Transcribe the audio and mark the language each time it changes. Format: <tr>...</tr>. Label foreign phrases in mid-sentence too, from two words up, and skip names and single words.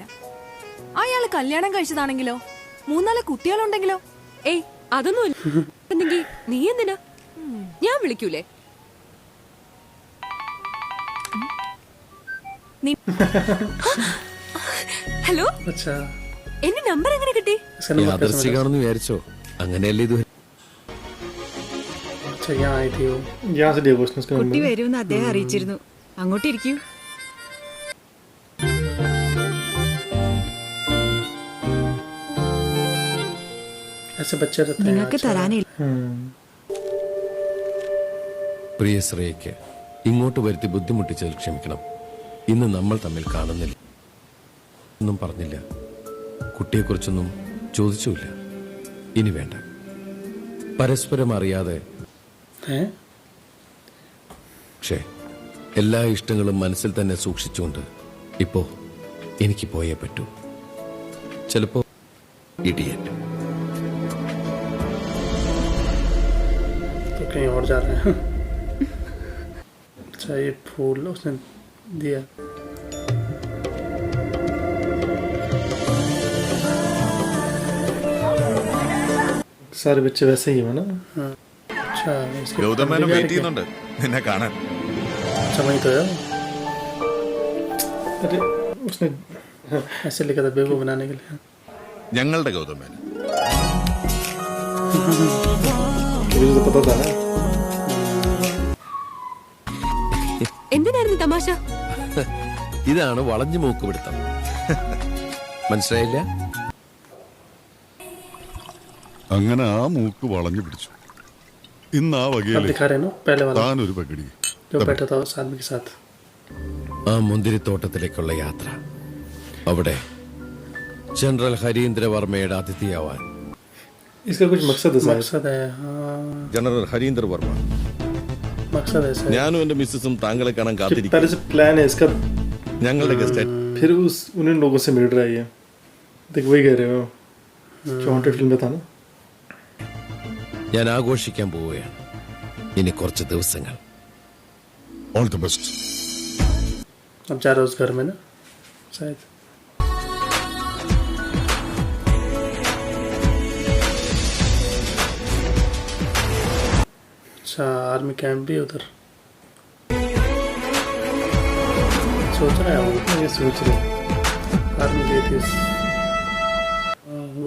<ml>അയാള് കല്യാണം കഴിച്ചതാണെങ്കിലോ 3-4 കുട്ടികളുണ്ടെങ്കിലോ? ഏയ് അതൊന്നും ഇല്ലെങ്കി നീ എന്തിനാ? ഞാൻ വിളിക്കൂലേ? ഹലോ,</ml> <hi>अच्छा</hi> <ml>എന്റെ നമ്പർ എങ്ങനെ കിട്ടി?</ml> <hi>इसका नंबर कैसे मिला?</hi> <ml>യാദർശികാണെന്ന് വിചാരിച്ചോ? അങ്ങനെയല്ലേ ഇത്.</ml> <hi>अच्छा यहाँ आई थी वो, यहाँ से दिया उसने उसका</hi> <ml>കുട്ടി</ml> <hi>नंबर.</hi> <ml>വരുമെന്ന് അദ്ദേഹം അറിയിച്ചിരുന്നു. അങ്ങോട്ടിരിക്കൂ.</ml> <hi>ऐसे बच्चे रहते हैं.</hi> <ml>നിങ്ങൾക്ക് തരാനില്ല. പ്രിയ ശ്രേയയ്ക്ക് ഇങ്ങോട്ട് വരുത്തി ബുദ്ധിമുട്ടിച്ചതിൽ ക്ഷമിക്കണം. ഇന്ന് നമ്മൾ തമ്മിൽ കാണുന്നില്ല, ഒന്നും പറഞ്ഞില്ല, കുട്ടിയെക്കുറിച്ചൊന്നും ചോദിച്ചുമില്ല. ഇനി വേണ്ട. പരസ്പരം അറിയാതെ</ml> <hi>हैं</hi> <ml>പക്ഷേ എല്ലാ ഇഷ്ടങ്ങളും മനസ്സിൽ തന്നെ സൂക്ഷിച്ചുകൊണ്ട് ഇപ്പോ എനിക്ക് പോയേ പറ്റൂ. ചിലപ്പോ ഇഡിയറ്റ്.</ml> <hi>तो कहीं और जा रहे हैं. अच्छा ये फूल उसने दिया. सारे बच्चे वैसे ही हो ना. अच्छा इसके</hi> <ml>ഗൗതമേനും family വെയിറ്റ്</ml> <hi>भी</hi> <ml>ചെയ്യുന്നുണ്ട് നിന്നെ കാണാൻ.</ml> <hi>अच्छा वही तो है. अरे उसने ऐसे लिखा था बेवकूफ बनाने के लिए.</hi> <ml>ഞങ്ങളുടെ ഗൗതമേനൻ.</ml> <hi>मुझे तो पता था ना.</hi> <ml>എന്തിനായിരുന്നു തമാശ? ഇതാണ് വളഞ്ഞു മൂക്ക് പിടുത്തം. മനസ്സിലായില്ല? അങ്ങനെ ആ മൂക്ക് വളഞ്ഞു പിടിച്ചു. ഇന്ന് ആ</ml> <hi>अब</hi> <ml>വകയിലെ</ml> <hi>दिखा रहे हैं ना पहले वाला</hi> <ml>താനൊരു പകടി.</ml> <hi>जो बैठा था उस आदमी के साथ.</hi> <ml>ആ മുന്തിരിത്തോട്ടത്തിലേക്കുള്ള യാത്ര. അവിടെ ജനറൽ ഹരീന്ദ്രവർമ്മയുടെ അതിഥിയാവാൻ.</ml> <hi>इसका कुछ मकसद है. मकसद है हाँ.</hi> <ml>ജനറൽ ഹരീന്ദ്ര വർമ്മ,</ml> <hi>मकसद है सर.</hi> <ml>ഞാനും എന്റെ മിസ്സസും താങ്കളെ കാണാൻ</ml> <hi>कि</hi> <ml>കാത്തിരിക്കും.</ml> <hi>पहले से प्लान है इसका.</hi> <ml>ഞങ്ങളുടെ ഗസ്റ്റ്</ml> <hi>फिर उन लोगों से मिल रहा है ये. देख वही कह रहे हो जो</hi> <en>haunted film</en> <hi>में था ना.</hi> <ml>ഞാൻ ആഘോഷിക്കാൻ പോവുകയാണ് ഇനി കുറച്ച് ദിവസങ്ങൾ.</ml> <en>all the best.</en> <hi>अब जा रहा है उस घर में ना शायद. अच्छा</hi> <en>army camp</en> <hi>भी है उधर. सोच रहा है वो, ये सोच रहे आर्मी गई थी वो आर्मी में था.</hi>